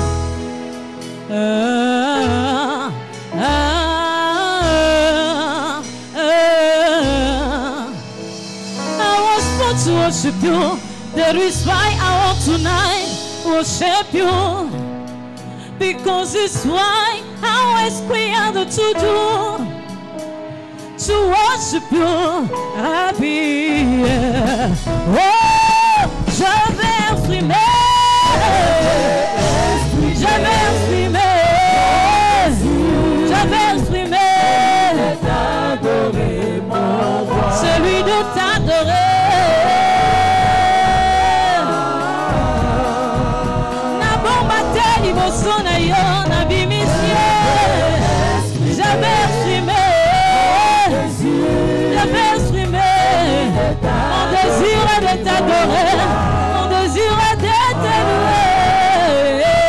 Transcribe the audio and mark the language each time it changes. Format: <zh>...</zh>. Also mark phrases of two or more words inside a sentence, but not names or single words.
<en>I was born to worship you. That is why I want tonight worship you. Because it's why I was created to do. To worship you, I'll be here.</en> <fr>Oh, je vais exprimer, je vais exprimer, je vais exprimer, celui de t'adorer. Na bon matin, l'émotion</fr> <ln>na yo, na bimisye,</ln> <fr>je vais exprimer. Je vais exprimer mon désir de t'adorer, mon désir de te louer.</fr>